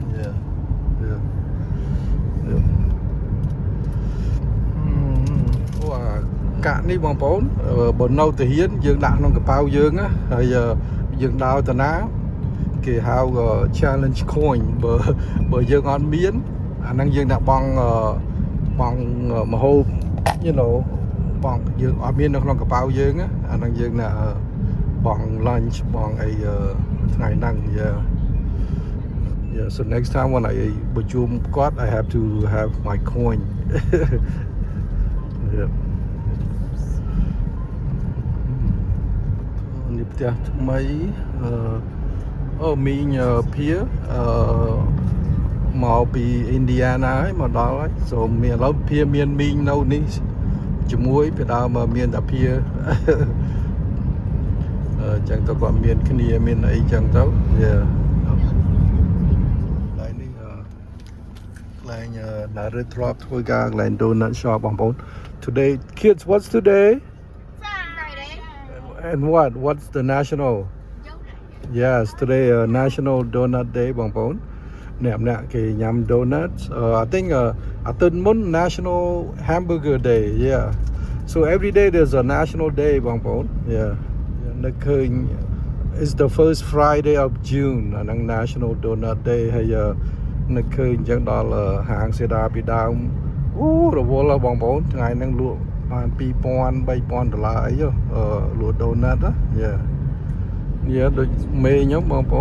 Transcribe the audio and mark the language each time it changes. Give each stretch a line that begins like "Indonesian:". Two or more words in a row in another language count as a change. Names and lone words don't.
Khmer: កាក់នេះបងប្អូនបើនៅទាហានយើងដាក់ក្នុងកប៉ៅយើងណាហើយយើងដើរទៅណាគេហៅ
English: challenge coin
Khmer: បើយើងអត់មានអាហ្នឹងយើងដាក់បងមហូប
English: you know
Khmer: បងយើងអត់មាននៅក្នុងកប៉ៅយើងណាអាហ្នឹងយើងដាក់បង lunch បងអីថ្ងៃហ្នឹង
English: Yeah so next time when I
Khmer: ប្រជុំគាត់
English: I have to have my coin Yeah
Khmer: នេះផ្ទះថ្មី មីងភាមកពីឥណ្ឌាណាហើយមកដល់ហើយសូមមានឥឡូវភាមានមីងនៅនេះជាមួយពីដើមមានតែភាអញ្ចឹងទៅគាត់មានគ្នាមានអីចឹងទៅហើយនេះកន្លែងណារត់ធ្លាប់ធ្វើការកន្លែង
English: donut shop
Khmer: បងប្អូន
English: Today kids what's today Friday and what's the national Yes today National Donut Day
Khmer: បងប្អូនអ្នកគេញ៉ាំ
English: donuts I think
Khmer: អាទិត្យមុន
English: National Hamburger Day Yeah so every day there's a national day បងប្អូន Yeah
Khmer: នឹកឃើញ
English: It's the first Friday of June
Khmer: អាហ្នឹង National Donut Day ហើយនឹកឃើញអញ្ចឹងដល់ហាងសេដាពីដើមរវល់បងប្អូន ថ្ងៃហ្នឹងលក់បាន$2,000-3,000អីលក់ donut ណាYeahដូចមេខ្ញុំបងប្អូន